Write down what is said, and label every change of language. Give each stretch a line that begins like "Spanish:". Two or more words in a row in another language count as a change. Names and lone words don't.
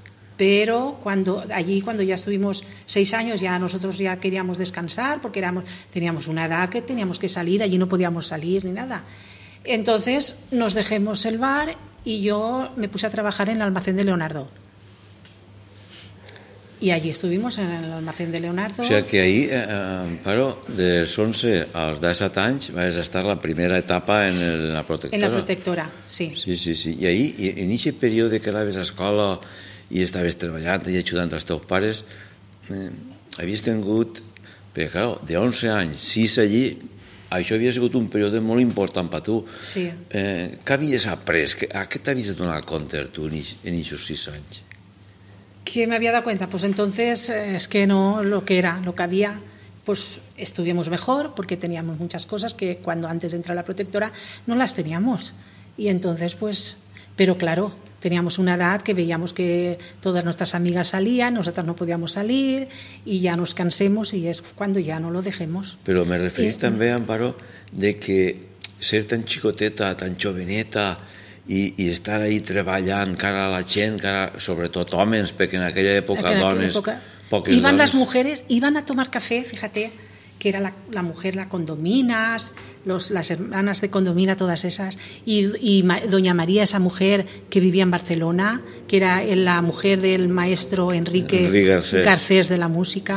Spanish: Pero cuando ya estuvimos 6 años, ya nosotros ya queríamos descansar, porque teníamos una edad que teníamos que salir, allí no podíamos salir ni nada. Entonces nos dejemos el bar y yo me puse a trabajar en el almacén de Leonardo. Y allí estuvimos en el almacén de Leonardo. O sea que ahí, Amparo,
Catalan: dels 11 als 17 anys vas estar la primera etapa en la protectora.
Spanish: En la protectora, sí. Sí.
Catalan: I ahí, en aquest període que anaves a escola i estaves treballant i ajudant els teus pares, havies tingut, perquè clar, de 11 anys, 6 allí, això havia sigut un període molt important per tu. Sí. Què havies après? A què t'havies de donar compte tu en aquests 6 anys?
Spanish: ¿Qué me había dado cuenta? Pues entonces es que no lo que había, pues estuvimos mejor porque teníamos muchas cosas que cuando antes de entrar a la protectora no las teníamos. Y entonces pues, pero claro, teníamos una edad que veíamos que todas nuestras amigas salían, nosotras no podíamos salir y ya nos cansemos y es cuando ya no lo dejemos.
Catalan: Però me referís també, Amparo, de que ser tan xicoteta, tan joveneta i estar ahí treballant cara a la gent, sobretot homes, perquè en aquella època dones...
Spanish: Iban las mujeres, iban a tomar café, fíjate, que era la mujer, la Condominas, las hermanas de Condomina, todas esas, y Doña María, esa mujer que vivía en Barcelona, que era la mujer del maestro Enrique Garcés de la música.